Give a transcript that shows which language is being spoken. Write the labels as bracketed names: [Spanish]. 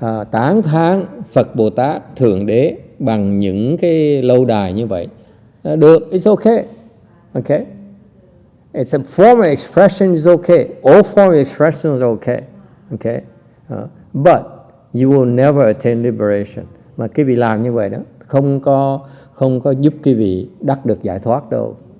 [Vietnamese] Tán thán Phật Bồ Tát Thượng Đế bằng những cái lâu đài như vậy. Được, [English] it's okay. Okay? It's a form of expression is okay. All form of expression is okay. Okay? But you will never attain liberation. [Vietnamese] Mà cái vị làm như vậy đó không có giúp cái vị đắc được giải thoát đâu.